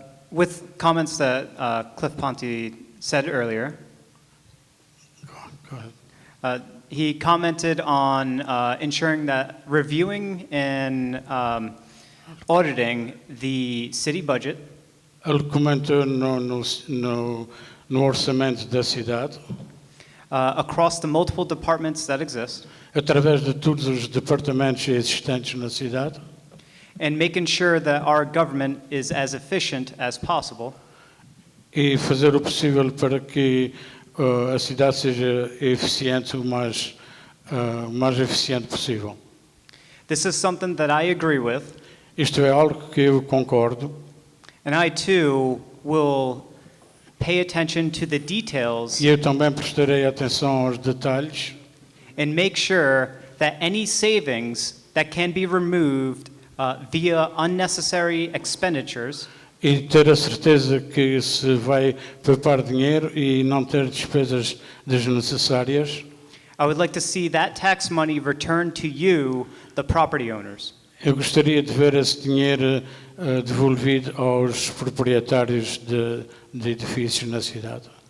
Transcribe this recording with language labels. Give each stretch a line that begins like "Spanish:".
English: With comments that Cliff Ponte said earlier, Go ahead. he commented on ensuring that reviewing and auditing the city budget
Portuguese: Ele comentou no orçamento da cidade,
English: across the multiple departments that exist,
Portuguese: através de todos os departamentos existentes na cidade,
English: and making sure that our government is as efficient as possible,
Portuguese: e fazer o possível para que a cidade seja eficiente, o mais eficiente possível.
English: This is something that I agree with,
Portuguese: Isto é algo que eu concordo
English: and I too will pay attention to the details
Portuguese: e eu também prestarei atenção aos detalhes
English: and make sure that any savings that can be removed via unnecessary expenditures
Portuguese: e ter a certeza que se vai poupar dinheiro e não ter despesas desnecessárias.
English: I would like to see that tax money return to you, the property owners.
Portuguese: Eu gostaria de ver esse dinheiro devolvido aos proprietários de edifícios na cidade.